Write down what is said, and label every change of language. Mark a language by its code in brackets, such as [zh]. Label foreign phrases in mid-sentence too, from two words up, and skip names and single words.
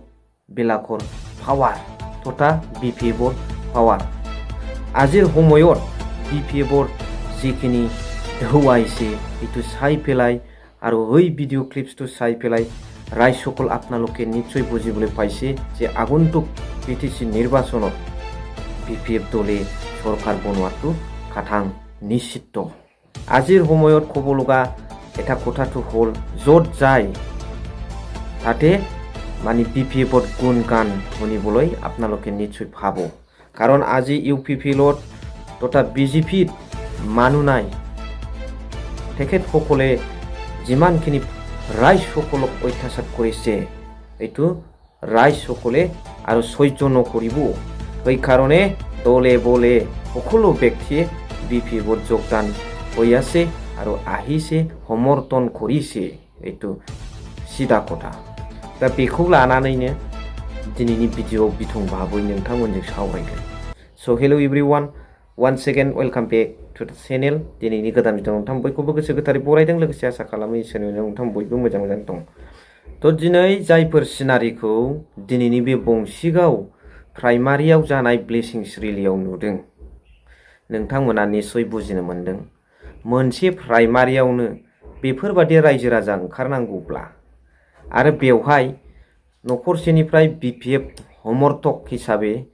[as] বেলাকৰ পাৱাৰ টো তা BJP বোৰ পাৱাৰ আজিৰ সময়ত BJP বোৰ যেনেকৈ দেখুৱাইছে ইটো চাই পালে আৰু হেই [en] video clips [as] টো চাই পালে ৰাই সকল আপোনালোকে নিশ্চয় বুজিবলৈ পাইছে যে আগন্তুক PTC নিৰ্বাচনত BJP দলে সরকার বনোৱাটো কাঠাং নিশ্চিত আজিৰ সময়ত ক'ব লগা এটা কথাটো হ'ল য'ত যায় তাতে মানে BJPৰ গুণগান শুনিবলৈ আপোনালোকে নিশ্চয় ভাব কাৰণ আজি UPPLত তথা BJPত মানুহ নাই তেখেতসকলে যিমানখিনি ৰাইজসকলক অত্যাচাৰ কৰিছে এইটো ৰাইজসকলে আৰু সহ্য নকৰিব সেইকাৰণে দলে বলে সকলো ব্যক্তিয়ে BJPত যোগদান হৈ আছে আৰু আহিছে সমৰ্থন কৰিছে এইটো সিধা কথা [brx] दा बेखौ लानानैनो दिनैनि भिडिअ' बिथं भाबै नोंथांमोनजों सावरायगोन [en] So hello everyone once again welcome back to the [brx] channel दिनैनि गोदान भिडिअ' नोंथां बयखौबो गोसो गोथारै बरायदों लोगोसे आसा खालामो इसोरनि नोंथां बयबो मोजां दं थ' दिनै जायफोर सिनारिखौ दिनैनि बे बंशिगाव प्राइमारियाव जानाय ब्लेसिंस रेलियाव नुदों नोंथांमोना निश्चय बुजिनो मोनदों मोनसे प्राइमारियावनो बेफोरबादि रायजो राजा ओंखारनांगौब्ला आरो बेवहाय नखरसेनिफ्राय BJP समर्थक हिसाबै